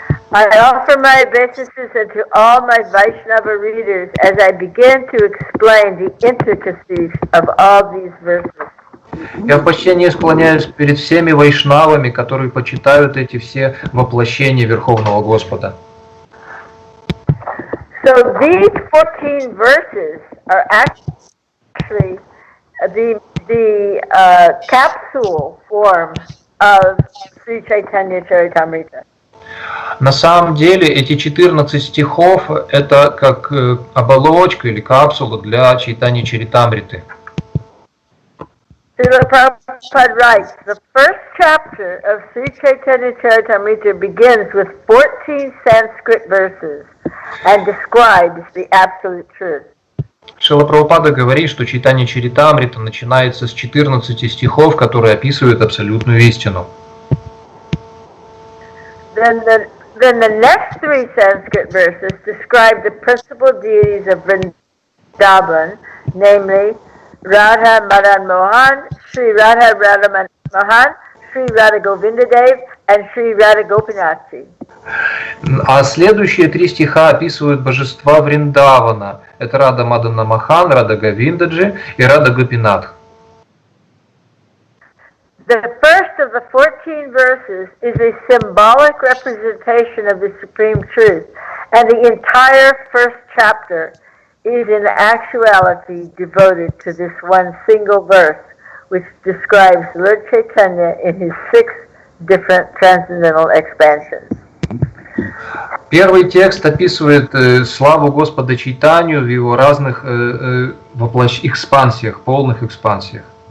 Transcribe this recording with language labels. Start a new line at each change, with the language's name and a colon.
English: I offer my obeisances unto all my Vaishnava readers as I begin to explain the intricacies of all these verses.
Russian: Я в почтении склоняюсь перед всеми вайшнавами, которые почитают эти все воплощения Верховного Господа.
English: So these 14 verses are actually the capsule form of Sri Chaitanya Charitamrita.
Russian: На самом деле эти 14 стихов это как оболочка или капсула для читания Чаритамриты.
English: Srila Prabhupada writes, the first chapter of Sri Chaitanya Charitamrita begins with 14 Sanskrit verses and describes the absolute truth.
Russian: Шрила Прабхупада говорит, что читание Чаритамрита начинается с 14 стихов, которые описывают абсолютную истину.
English: then the next three Sanskrit verses describe the principal deities of Vrindavan, namely Radha Madan Mohan, Sri Radha Radha Mohan, Sri Radha Govinda Dev, and Sri Radha Gopinathji.
Russian: А следующие три стиха описывают божества Вриндавана. Это Рада Мадана Махан, Рада Говиндаджи и Рада Гопинатх.
English: The first of the 14 verses is a symbolic representation of the Supreme Truth, and the entire first chapter is in actuality devoted to this one single verse, which describes Lord Chaitanya in his 6 different transcendental expansions.
Russian: Первый текст описывает славу Господа Чайтанью в его разных экспансиях, полных экспансиях.